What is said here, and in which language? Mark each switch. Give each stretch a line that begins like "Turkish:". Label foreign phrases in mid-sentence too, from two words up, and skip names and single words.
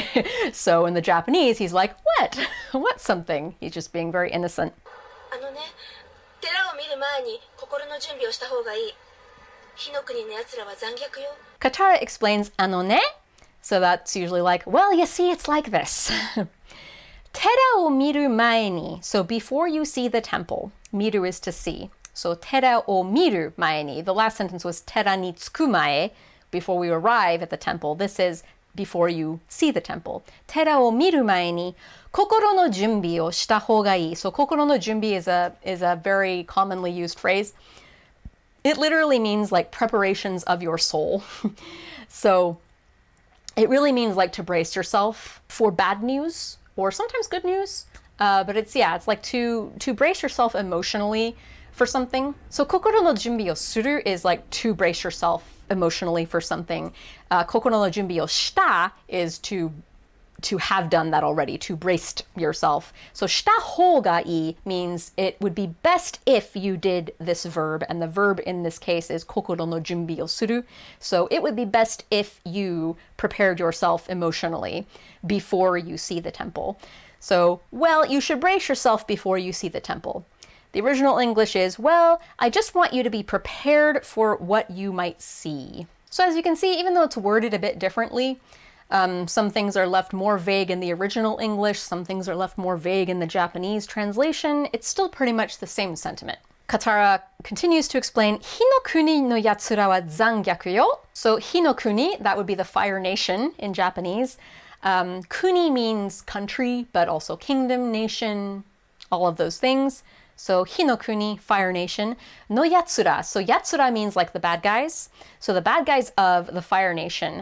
English: So in the Japanese, he's like, what? What something? He's just being very innocent. Katara explains, ne? So that's usually like, well, you see, it's like this.
Japanese: 寺を見る前に.
English: So before you see the temple, miru is to see.
Japanese: So 寺を見る前に.
English: The last sentence was
Japanese: 寺に着く前,
English: before we arrive at the temple. This is before you see the temple.
Japanese: 寺を見る前に、心の準備をした方がいい.
English: So
Japanese: 心の準備
English: is a very commonly used phrase. It literally means like preparations of your soul. So It really means like to brace yourself for bad news or sometimes good news. But it's like to brace yourself emotionally for something. So
Japanese: 心の準備をする
English: is like to brace yourself emotionally for something.
Japanese: 心の準備をした
English: is to have done that already, to braced yourself. So
Japanese: した方がいい
English: means it would be best if you did this verb, and the verb in this case is
Japanese: 心の準備をする.
English: So it would be best if you prepared yourself emotionally before you see the temple. So, well, you should brace yourself before you see the temple. The original English is, well, I just want you to be prepared for what you might see. So as you can see, even though it's worded a bit differently, some things are left more vague in the original English, some things are left more vague in the Japanese translation, it's still pretty much the same sentiment. Katara continues to explain,
Japanese: 火の国の奴らは残虐よ.
English: So Hinokuni, that would be the Fire Nation in Japanese. Kuni means country, but also kingdom, nation, all of those things. So Hinokuni, Fire Nation.
Japanese: の奴ら.
English: So yatsura means like the bad guys. So the bad guys of the Fire Nation.